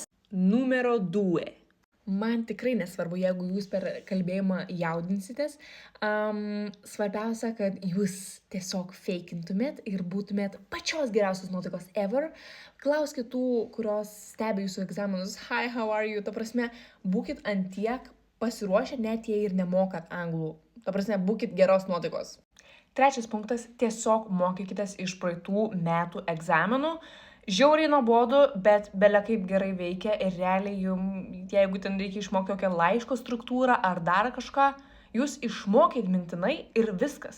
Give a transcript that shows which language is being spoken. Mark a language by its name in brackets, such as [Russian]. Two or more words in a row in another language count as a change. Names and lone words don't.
[Lithuanian] Numero 2. Man tikrai nesvarbu, jeigu jūs per kalbėjimą jaudinsitės. Svarbiausia, kad jūs tiesiog feikintumėt ir būtumėt pačios geriausios nuotaikos ever. Klauskit tų, kurios stebi jūsų egzaminus. [English] Hi, how are you? [Lithuanian] Ta prasme, būkit antiek pasiruošę, net jei ir nemokat anglų. Ta prasme, būkit geros nuotaikos. Trečias punktas - tiesiog mokykitės iš praeitų metų egzaminų. Žiauriai nuobodu, bet bele kaip gerai veikia ir realiai jums, jeigu ten reikia išmokti kokią laiško struktūrą ar dar kažką, jūs išmokit mintinai ir viskas.